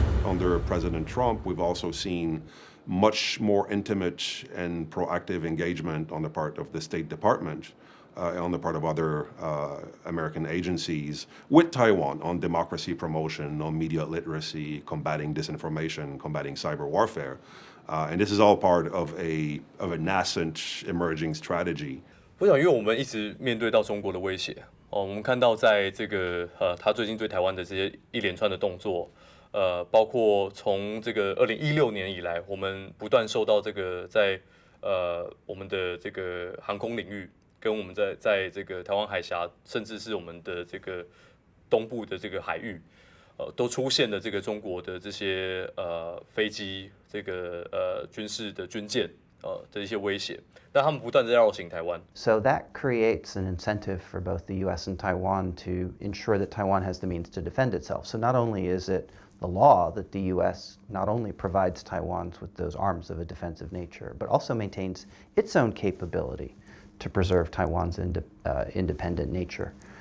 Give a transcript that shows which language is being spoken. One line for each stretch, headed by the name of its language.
English: Under President Trump, we've also seen much more intimate and proactive engagement on the part of the State Department, on the part of other American agencies with Taiwan on democracy promotion, on media literacy, combating disinformation, combating cyber warfare. And this is all part of a nascent emerging strategy.
Chinese: 我想，因为我们一直面对到中国的威胁哦，我们看到在这个他最近对台湾的这些一连串的动作。包括从这个2016年以来，我们不断受到这个在我们的这个航空领域，跟我们在这个台湾海峡，甚至是我们的这个东部的这个海域，都出现了这个中国的这些飞机，这个军事的军舰的一些威胁，但他们不断在绕行台湾。
English: So that creates an incentive for both the U.S. and Taiwan to ensure that Taiwan has the means to defend itself. So not only is it the law that the U.S. not only provides Taiwan with those arms of a defensive nature, but also maintains its own capability to preserve Taiwan's independent nature.